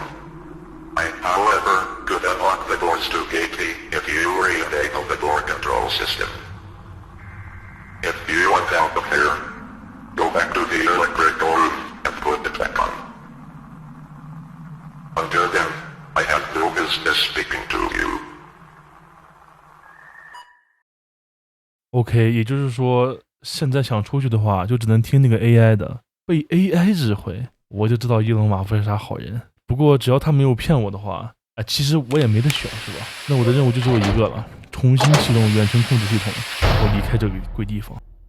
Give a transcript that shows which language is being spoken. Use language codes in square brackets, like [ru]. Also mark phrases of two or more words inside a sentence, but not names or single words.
[en] I, however, could unlock the doors to Gate B if you re-enable the door control system. If you want out of here, go back to the electrical room and put it back on. Until then, I have no business speaking to you. [zh] OK， 也就是说，现在想出去的话，就只能听那个 AI 的，被 AI 指挥，我就知道伊隆马夫是啥好人。不过只要他没有骗我的话，其實我也沒得選，是吧？那我的任務就只有一個了，重新啟動遠程控制系統，我離開這個鬼地方。